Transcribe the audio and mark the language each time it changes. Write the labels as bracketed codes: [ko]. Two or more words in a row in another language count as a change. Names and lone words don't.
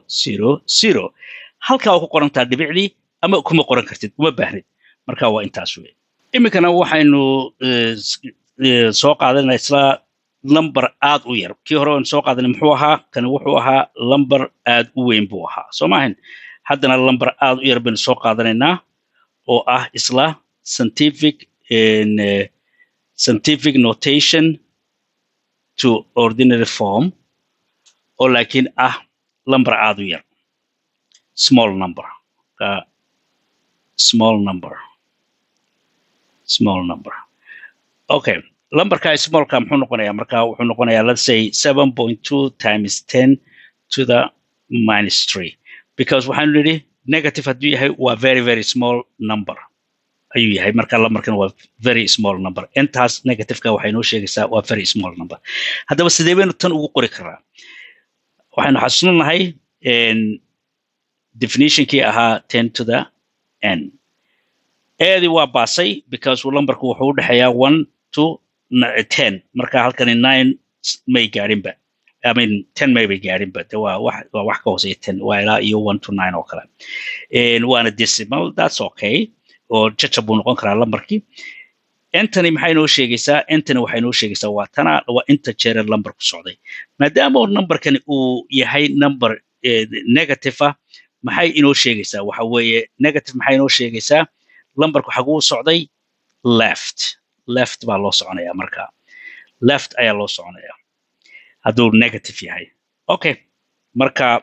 [so] 0 0 halkaa waa ku qorantaa dhibicdii ama kuma qoran kartid uma baahnid marka waa intaas wey iminkana waxaynu soo qaadanaa isla number aad u yar kii hore aan soo qaadanay muxuu ahaa kani wuxuu ahaa number aad u weyn buu ahaa soo maahan haddana number aad u yar baynu soo qaadanaynaa oo ah isla [en] scientific scientific notation to ordinary form [so] oo laakiin number aad u yar [en] small number [so] okay numberka smallka muxuu noqonayaa marka wuxuu noqonayaa [en] let's say 7.2 times 10 to the minus 3 because [so] waxaanu nidhi negative hadduu yahay waa [en] very very small number [so] ayuu yahay marka lambarkan waa [en] very small number [so] intaas negativeka waxay noo sheegaysaa waa [en] very small number [so] haddaba sidee baynu tan ugu qori karaa waxaynu xasuusnahay definitionkii ahaa [en] 10 to the n [so] eedii waa baasay because numberku wuxuu u dhexeeyaa [en] 1 to 10 [so] marka halkani 9 may gaarinba [en] I mean 10 [so] may bay gaarinba waa wax ka hooseeya 10 waa ilaa iyo [en] 1 to 9 [so] oo kale waana decimal [en] that's okay [so] oo jajab buu noqon karaa lambarkii intani maxay noo sheegaysaa intani waxay noo sheegaysaa waa inta jeer number ku socday maadaama numberkani uu yahay [en] number negative [so] maxay inoo sheegaysaa waxa weeye negative maxay inoo sheegaysaa numberku xaguu socday left baa loo soconayaa marka left ayaa loo soconayaa hadduu negative yahay okay marka